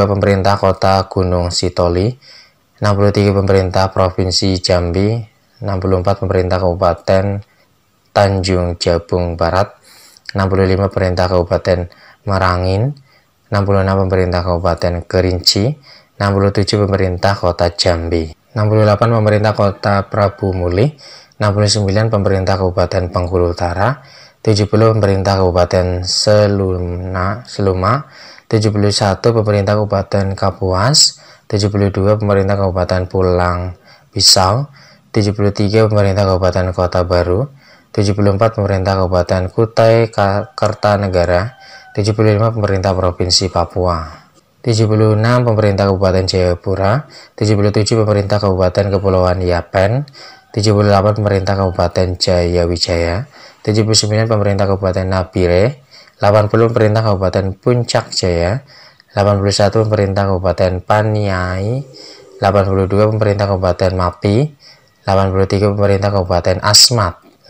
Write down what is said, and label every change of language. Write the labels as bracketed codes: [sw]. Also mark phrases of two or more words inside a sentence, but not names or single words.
[id] pemerintah Kota Gunung Sitoli, 63 pemerintah Provinsi Jambi, 64 pemerintah Kabupaten Tanjung Jabung Barat, 65 pemerintah Kabupaten Merangin, 66 pemerintah Kabupaten Kerinci, 67 pemerintah Kota Jambi, 68 pemerintah Kota Prabu Muli, 69 pemerintah Kabupaten Bengkulu Utara, 70 pemerintah Kabupaten Seluma, 71 pemerintah Kabupaten Kapuas, 72 pemerintah Kabupaten Pulang Pisau, 73 pemerintah Kabupaten Kota Baru, 74 pemerintah Kabupaten Kutai Kartanegara, 75 pemerintah Provinsi Papua, 76 pemerintah Kabupaten Jayapura, 77 pemerintah Kabupaten Kepulauan Yapen, 78 pemerintah Kabupaten Jayawijaya, 79 pemerintah Kabupaten Nabire, 80 pemerintah Kabupaten Puncak Jaya, 81 pemerintah Kabupaten Paniai, 82 pemerintah Kabupaten Mapi, 83 pemerintah Kabupaten Asmat,